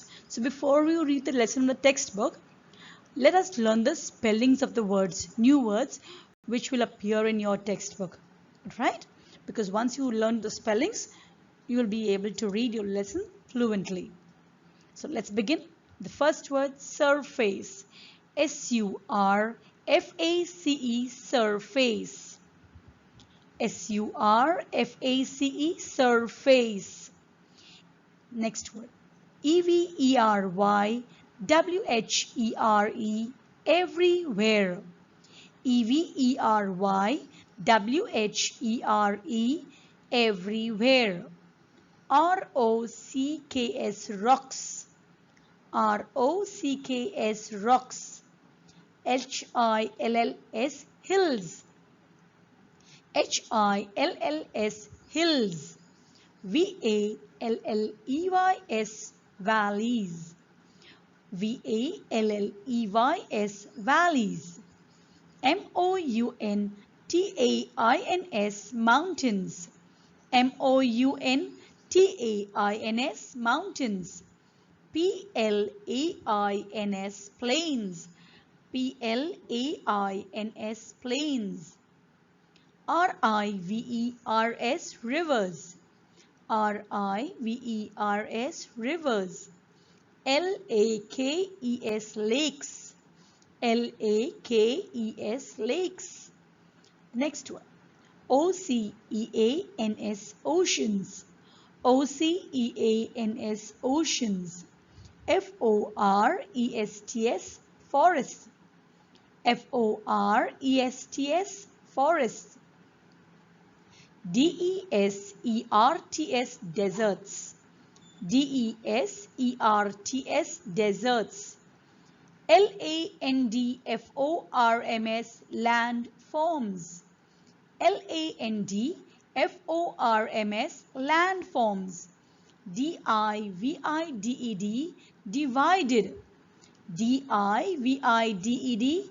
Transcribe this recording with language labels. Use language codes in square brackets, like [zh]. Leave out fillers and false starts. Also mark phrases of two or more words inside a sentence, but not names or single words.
[en] So before we read the lesson from the textbook, let us learn the spellings of the words, new words, which will appear in your textbook. Right? Because once you learn the spellings, you will be able to read your lesson fluently. So let's begin. The first word, surface. S-U-R-F-A-C-E, surface. S-U-R-F-A-C-E, surface. Next word, E-V-E-R-Y-W-H-E-R-E, everywhere. E-V-E-R-Y-W-H-E-R-E, everywhere. R-O-C-K-S, rocks. R-O-C-K-S, rocks. H-I-L-L-S, hills. H-I-L-L-S, hills. V-A-L-L-E-Y-S, valleys. V-A-L-L-E-Y-S, valleys. M-O-U-N-T-A-I-N-S, mountains. M-O-U-N-T-A-I-N-S, mountains. P-L-A-I-N-S, plains. P-L-A-I-N-S, plains. R-I-V-E-R-S, rivers. R-I-V-E-R-S, rivers. L-A-K-E-S, lakes. L-A-K-E-S, lakes. Next one, O-C-E-A-N-S, oceans. O-C-E-A-N-S, oceans. F-O-R-E-S-T-S, forests. F-O-R-E-S-T-S, forests. D-E-S-E-R-T-S, deserts. D-E-S-E-R-T-S, deserts. Landforms. Landforms. Landforms. Landforms. Divided. Divided. Divided.